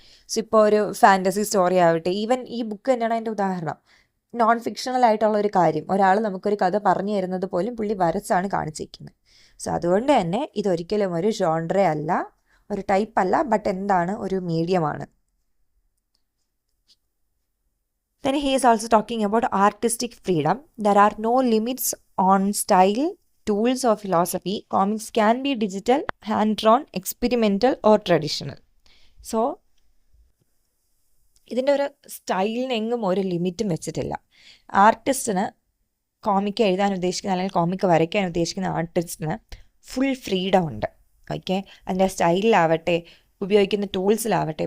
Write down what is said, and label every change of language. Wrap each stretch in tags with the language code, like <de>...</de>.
<ml>So ഇപ്പോൾ ഒരു fantasy story ആവട്ടെ, ഈവൻ ഈ ബുക്ക് തന്നെയാണ് അതിൻ്റെ ഉദാഹരണം. നോൺ ഫിക്ഷണൽ ആയിട്ടുള്ള ഒരു കാര്യം ഒരാൾ നമുക്കൊരു കഥ പറഞ്ഞു തരുന്നത് പോലും പുള്ളി വരച്ചാണ് കാണിച്ചിരിക്കുന്നത്. സോ അതുകൊണ്ട് തന്നെ ഇതൊരിക്കലും ഒരു ജോൺറ അല്ല, ഒരു ടൈപ്പ് അല്ല, ബട്ട് എന്താണ്, ഒരു മീഡിയമാണ്.</ml> <en>Then he is also talking about artistic freedom. There are no limits on style, tools or philosophy. Comics can be digital, hand-drawn, experimental or traditional.</en> <ml>So ഇതിൻ്റെ ഒരു സ്റ്റൈലിനെങ്ങും ഒരു ലിമിറ്റും വെച്ചിട്ടില്ല. ആർട്ടിസ്റ്റിന് കോമിക്ക് എഴുതാൻ ഉദ്ദേശിക്കുന്ന അല്ലെങ്കിൽ കോമിക്ക് വരയ്ക്കാൻ ഉദ്ദേശിക്കുന്ന ആർട്ടിസ്റ്റിന് ഫുൾ ഫ്രീഡം ഉണ്ട്. ഓക്കെ, അതിൻ്റെ സ്റ്റൈലിലാവട്ടെ, ഉപയോഗിക്കുന്ന ടൂൾസിലാവട്ടെ.</ml>